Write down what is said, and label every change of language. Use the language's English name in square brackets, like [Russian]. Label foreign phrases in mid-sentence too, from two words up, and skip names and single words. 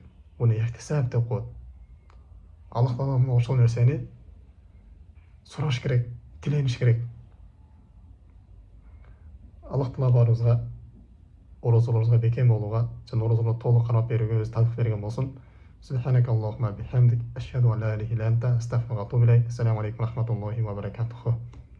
[Kyrgyz] Буну ихтисап деп коет. Аллах Тааладан ошол нерсени сураш керек, тилениш керек. Аллах Таала баарыбызга орозолорубузга бекем болууга жана орозолорду толук кармап берүүгө өзү тавфик берген болсун. [Arabic] سبحانك اللهم بحمدك، أشهد أن لا إله إلا أنت، أستغفرك وأتوب إليك. السلام عليكم ورحمة الله وبركاته.